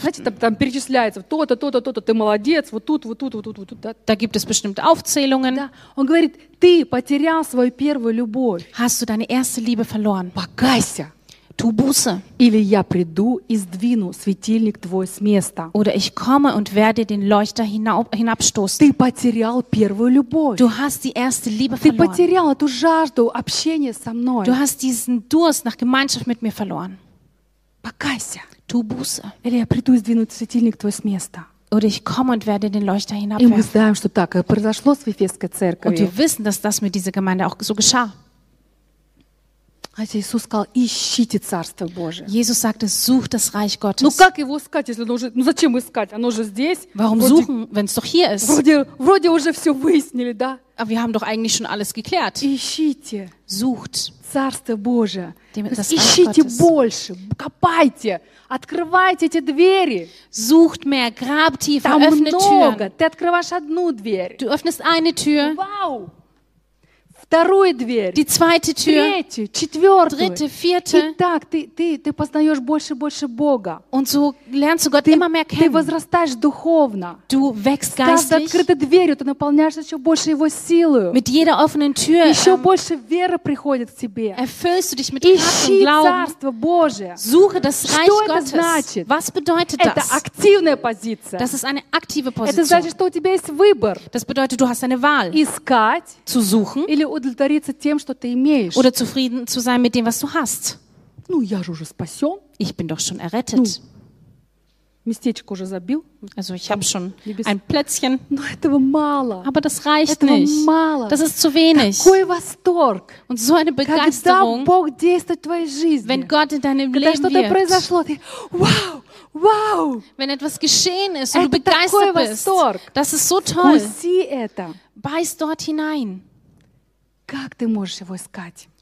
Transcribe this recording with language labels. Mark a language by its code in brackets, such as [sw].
[ru] Знаете, там перечисляется, то-то, то-то, то-то, ты молодец, вот тут, вот тут, вот тут, вот тут. [de] Da gibt es bestimmte Aufzählungen. [ru] Да. Он говорит, ты потерял свою первую любовь. [de] Hast du deine erste Liebe verloren? [ru] Покайся. [de] tu Buße. [ru] Или я приду и сдвину светильник твой с места. [de] Oder ich komme und werde den Leuchter hinabstoßen. [ru] Ты потерял первую любовь. [de] Du hast die erste Liebe verloren. [ru] Ты потерял эту жажду общения со мной. [de] Du hast diesen Durst nach Gemeinschaft mit mir verloren. [ru] Покайся. [de] Tu Buße. [ru] Или я приду и сдвину светильник твой с места. [de] Oder ich komme und werde den Leuchter hinabwerfen. [ru] И мы знаем, что так и произошло с Эфесской церковью. [de] Und wir wissen, dass das mit dieser Gemeinde auch so geschah. [ru] Хотя Иисус сказал, ищите Царство Божие. [de] Jesus sagte, sucht das Reich Gottes. [ru] Ну как его искать, если оно уже, ну зачем искать, оно же здесь. [de] Warum suchen, wenn es doch hier ist? [ru] Вроде уже все выяснили, да? [de] Aber wir haben doch eigentlich schon alles geklärt. [ru] Ищите. [de] Sucht. [ru] Царство Божие. [de] Das [ru] ищите больше, копайте, открывайте эти двери. [de] Sucht mehr, grab tief, [ru] там [de] öffne [ru] много, [de] Türen. [ru] Ты открываешь одну дверь. [de] Du öffnest eine Tür. [ru] Wow. Вторую дверь. [de] Die zweite Tür. [ru] Третью, четвертую. [de] Dritte, vierte. [ru] И так ты познаешь больше и больше Бога. [de] Und so lernst du Gott immer mehr kennen. [ru] Ты возрастаешь духовно. [de] Du wächst geistlich. [ru] С каждой открытой дверью ты наполняешься еще больше Его силою. [de] Mit jeder offenen Tür. [ru] Еще больше веры приходит к тебе. [de] Erfüllst du dich mit Kraft und Glauben. [ru] Ищи Царство Божие. [de] Suche das Reich Gottes. [ru] Что это значит? [de] Was bedeutet das? [ru] Это активная позиция. [de] Das ist eine aktive Position. [ru] Это значит, что у тебя есть выбор. [de] Das bedeutet, du hast eine Wahl. [ru] Искать. [de] Zu suchen. [ru] Или удовлетвориться тем, что ты имеешь. [de] Oder zufrieden zu sein mit dem, was du hast. [ru] Ну, я же уже спасен. [de] Ich bin doch schon errettet. [ru] Ну, местечко уже забил. [de] Also, ich habe schon ein Plätzchen. [ru] Но этого мало. [de] Aber das reicht [ru] этого [de] nicht. [ru] Этого мало. [de] Das ist zu wenig. [ru] Какой восторг. [de] Und so eine Begeisterung. [ru] Когда Бог действует в твоей жизни. [de] Wenn Gott in deinem Leben wirkt. [ru] Когда что-то произошло, ты, вау, вау. [de] Wenn etwas geschehen ist und du begeistert bist. [ru] Это такой восторг. [de] Das ist so toll. [ru] Вкуси это. [de] Beiß dort hinein. [ru] Как ты можешь его искать?